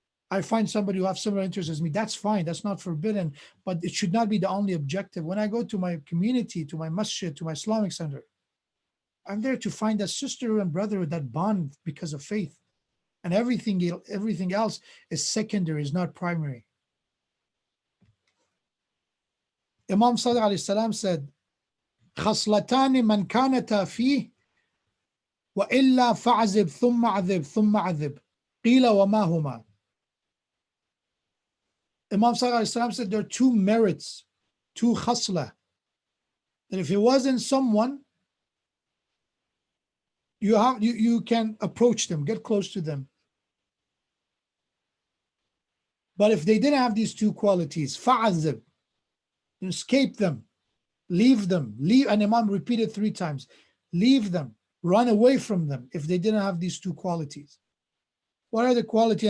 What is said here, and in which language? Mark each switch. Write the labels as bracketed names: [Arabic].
[English] I find somebody who have similar interests as me. That's fine. That's not forbidden, but it should not be the only objective. When I go to my community, to my masjid, to my Islamic center, I'm there to find that sisterhood and brotherhood, that bond because of faith, and everything else is secondary, is not primary. [Arabic] Imam Sadiq alayhi salam [English] said, [Arabic] خصلتان من كانتا فيه وإلا فعذب ثم عذب ثم عذب قيل وما هما. [English] Imam Sadiq alayhi salam said there are two merits, two khasla, that if it wasn't someone, you can approach them, get close to them. But if they didn't have these two qualities, fa'azib, escape them, leave them, and Imam repeated 3 times, leave them, run away from them if they didn't have these two qualities. What are the qualities?